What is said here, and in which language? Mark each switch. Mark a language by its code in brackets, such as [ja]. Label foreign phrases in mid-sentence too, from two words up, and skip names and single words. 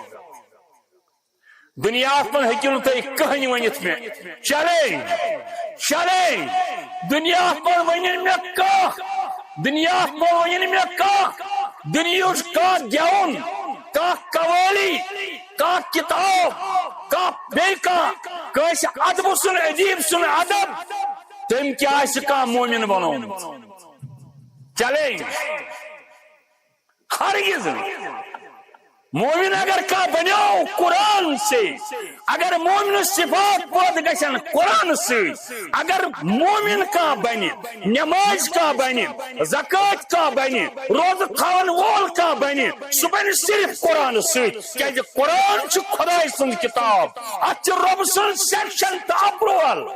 [ks] دنیاہس منٛز ہیٚکِو نہٕ تُہۍ کٕہٕنۍ ؤنِتھ مےٚ چلے دنیاہس منٛز ؤنِنۍ مےٚ کانٛہہ دنیاہس منٛز ؤنِنۍ مےٚ کانٛہہ دُنیہُچ کانٛہہ گٮ۪وُن کانٛہہ قوالی کانٛہہ کِتاب کانٛہہ بیٚیہِ کانٛہہ کٲنٛسہِ ادبہٕ سُنٛد ادیٖب سُنٛد ادب تٔمۍ کیٛاہ آسہِ کانٛہہ مومِن بنومُت چلے ہرگز مومن اگر کانٛہہ بنیو قرآن سے اگر مومن صفات پٲدٕ گژھن قرآن سۭتۍ اگر مومن کانٛہہ بنہِ نماز کانٛہہ بنہِ زکات کانٛہہ بنہِ روزٕ تھاون وول کانٛہہ بنہِ سُہ بنہِ صرف قرآن سۭتۍ کیازِ قرآن چھُ خۄداے سُنٛد کِتاب اتھ چھُ رۄب سُنٛد سیٚکشن تہٕ اپروول